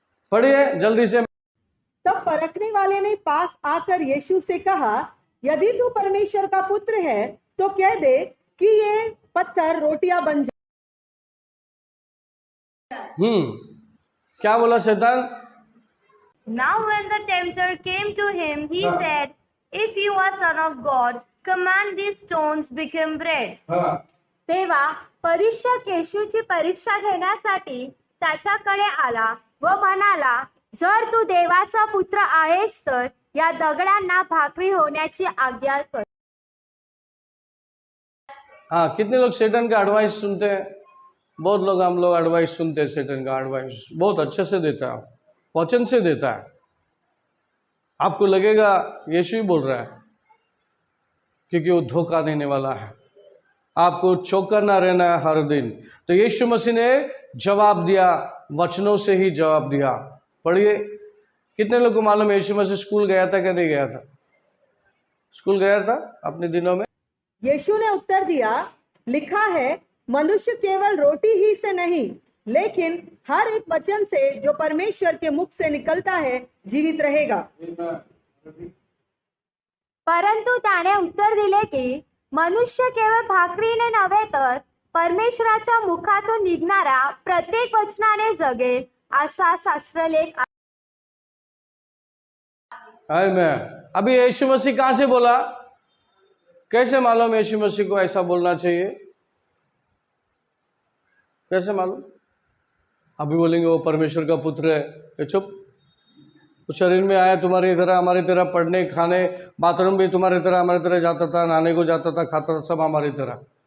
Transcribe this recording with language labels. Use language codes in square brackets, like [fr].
[hi] पढ़िए जल्दी से. तब परखने वाले ने पास आकर यीशु से कहा, यदि तू परमेश्वर का पुत्र है तो कह दे कि ये पत्थर रोटियां बन जाए. क्या बोला शैतान? [en] Now when the tempter came to him, he said, if you are Son of God, command these stones become bread. [mr] तेव्हा परीक्षक येशूची परीक्षा घेण्यासाठी त्याच्याकडे आला व म्हणाला, जर तू देवाचा पुत्र आहेस तर या दगडांना भाकरी होण्याची आज्ञा कर. [hi] हाँ, कितने लोग शैतान का एडवाइस सुनते हैं? बहुत लोग, हम लोग एडवाइस सुनते हैं, शैतान का एडवाइस बहुत अच्छे से देता है, वचन से देता है. आपको लगेगा यीशु ही बोल रहा है, क्योंकि वो धोखा देने वाला है. आपको चौकन्ना ना रहना है हर दिन. तो यीशु मसीह ने जवाब दिया, वचनों से ही जवाब दिया. पढ़िए, कितने लोग को मालूम है यीशु मसीह स्कूल गया था कि नहीं गया था? स्कूल गया था अपने दिनों में? यीशु ने उत्तर दिया, लिखा है, मनुष्य केवल रोटी ही से नहीं लेकिन हर एक वचन से जो परमेश्वर के मुख से निकलता है जीवित रहेगा. [mr] परंतु त्याने उत्तर दिले की मनुष्य केवळ भाकरीने नव्हे तर परमेश्वराच्या मुखातून निघणाऱ्या प्रत्येक वचनाने जगेल असा शास्त्रलेख. आमीन. [hi] अभी यीशु मसीह कहाँ से बोला? कैसे मालूम यीशु मसीह को ऐसा बोलना चाहिए? कैसे मालूम? अभी बोलेंगे वो परमेश्वर का पुत्र है. ये चुप. वो शरीर में आया तुम्हारी तरह, हमारी तरह, पढ़ने, खाने, बाथरूम भी तुम्हारी तरह, हमारी तरह जाता था, नहाने को जाता था, खाता था, सब हमारी तरह.